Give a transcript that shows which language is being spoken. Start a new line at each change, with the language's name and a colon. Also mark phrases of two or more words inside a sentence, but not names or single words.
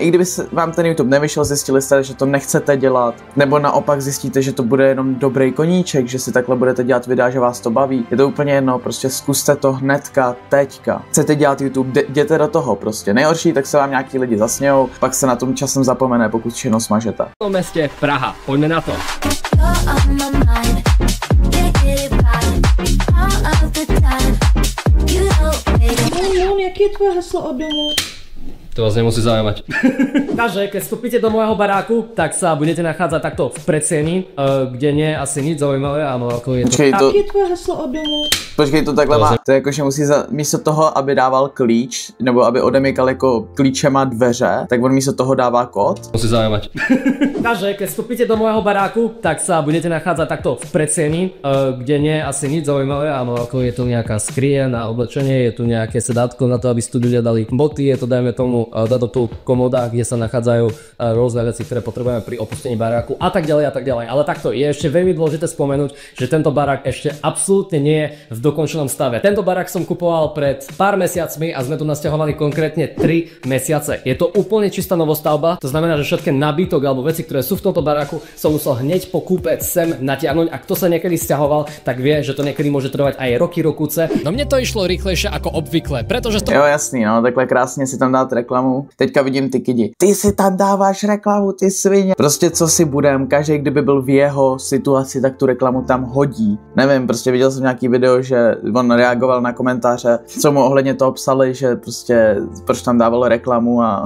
Czech: I kdyby se vám ten YouTube nevyšel, zjistili jste, že to nechcete dělat, nebo naopak zjistíte, že to bude jenom dobrý koníček, že si takhle budete dělat videa, že vás to baví. Je to úplně jedno, prostě zkuste to hnedka, teďka. Chcete dělat YouTube, jděte do toho prostě. Nejhorší, tak se vám nějaký lidi zasmějou, pak se na tom časem zapomene, pokud všechno smažete.
Slovak: v meste Praha. Poďme na to.
Czech: Moon, jaký je tvoje heslo od domu?
Slovak: To vás nemusí zaujímať. Takže keď vstúpite do môjho baráku, tak sa budete nachádzať takto v predsieni, kde nie je asi nič zaujímavé, áno, ako je to.
Czech: Počkej, to... Jaký je tvoje heslo od domu? Počkej, to takhle má. To je jako, že musí místo toho, aby dával klíč, nebo aby odemykal jako klíčema dveře, tak on místo toho dává kód.
Slovak: Musí zaujímať. Takže keď vstúpite do môjho baráku, tak sa budete nachádzať takto v predsieni, kde nie je asi nič zaujímavé, áno, ako je tu nejaká skrie na oblečenie, je tu nejaké sedátko na to, aby si tu ľudia dali boty, je to dajme tomu dať do toho komoda, kde sa nachádzajú rôzne veci, ktoré potrebujeme pri opustení baráku a tak ďalej a tak ďalej. Ale takto je ešte veľmi dôležité spomenúť, že tento barák ešte absolútne nie je v dokončenom stave. Tento barák som kupoval pred pár mesiacmi a sme tu nasťahovali konkrétne 3 mesiace. Je to úplne čistá novostavba, to znamená, že všetky nabytok alebo veci, ktoré sú v tomto baráku, som musel hneď po kúpe sem natiahnuť. A kto sa niekedy sťahoval, tak vie, že to niekedy môže trvať aj roky, rokuce. No mne to išlo rýchlejšie ako obvykle, pretože to...
Czech: Jo, jasný, no, takhle krásně si tam dát reklamu. Teďka vidím ty kidi. Ty si tam dáváš reklamu, ty svině. Prostě co si budem, každý, kdyby byl v jeho situaci, tak tu reklamu tam hodí. Nevím, prostě viděl jsem nějaký video, že on reagoval na komentáře, co mu ohledně toho psali, že prostě proč tam dával reklamu a...